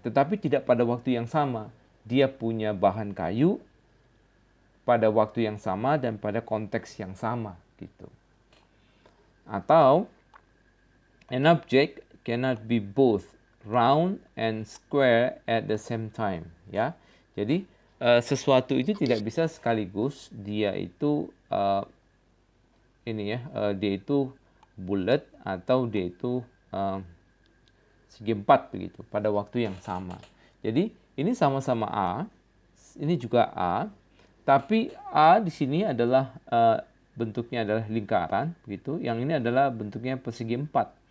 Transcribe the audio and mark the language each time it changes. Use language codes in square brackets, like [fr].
[id] Tetapi tidak pada waktu yang sama. Dia punya bahan kayu pada waktu yang sama dan pada konteks yang sama, gitu. Atau [en] an object cannot be both round and square at the same time, ya. [id] Jadi sesuatu itu tidak bisa sekaligus dia itu ini ya, dia itu bulat atau dia itu segi empat begitu pada waktu yang sama. Jadi ini sama-sama A, ini juga A, tapi A di sini adalah bentuknya adalah lingkaran begitu, yang ini adalah bentuknya persegi empat.